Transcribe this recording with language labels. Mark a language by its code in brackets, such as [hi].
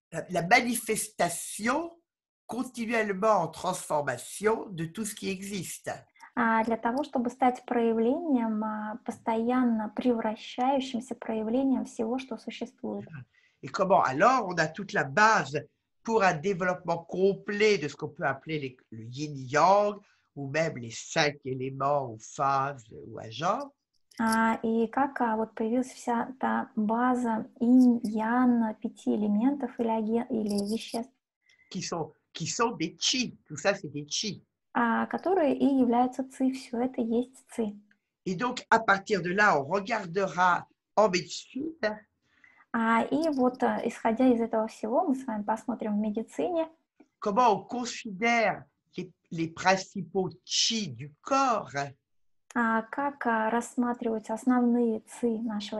[fr] la manifestation continuellement en transformation de tout ce qui existe. [ru] Для того, чтобы стать проявлением, постоянно превращающимся проявлением всего, что существует. [fr] Et comment alors on a toute la base pour un développement complet de ce qu'on peut appeler le yin-yang ou même les 5 éléments ou phases ou agents. [ru] И как вот появилась вся та база инь-ян, 5 элементов или веществ, [fr] Qui sont des chi. Tout ça, c'est des chi. [ru] которые и являются ци. Все это есть ци. [fr] Et donc, à partir de là, on regardera en médecine [ru] И вот, исходя из этого всего, мы с вами посмотрим в медицине, [fr] comment on considère les principaux chi du corps. [ru] как рассматриваются основные ци нашего